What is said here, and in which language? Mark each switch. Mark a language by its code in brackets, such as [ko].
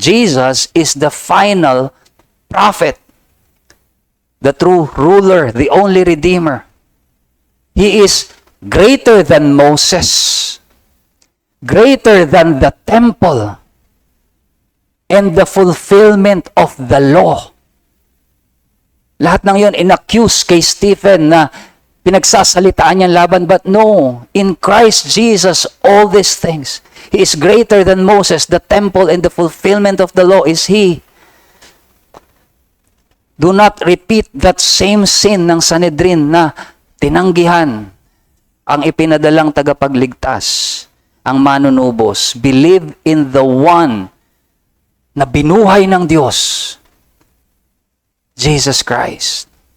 [en] Jesus is the final prophet, the true ruler, the only Redeemer. He is greater than Moses, greater than the temple, and the fulfillment of the law. [tl] Lahat ng yon inaccuse kay Stephen na pinagsasalitaan niyang laban. [en] But no, in Christ Jesus, all these things. He is greater than Moses, the temple, and the fulfillment of the law is He. Do not repeat that same sin [tl] ng Sanhedrin na tinanggihan ang ipinadalang tagapagligtas, ang manunubos. [en] Believe in the one [tl] na binuhay ng Diyos, [en] Jesus Christ.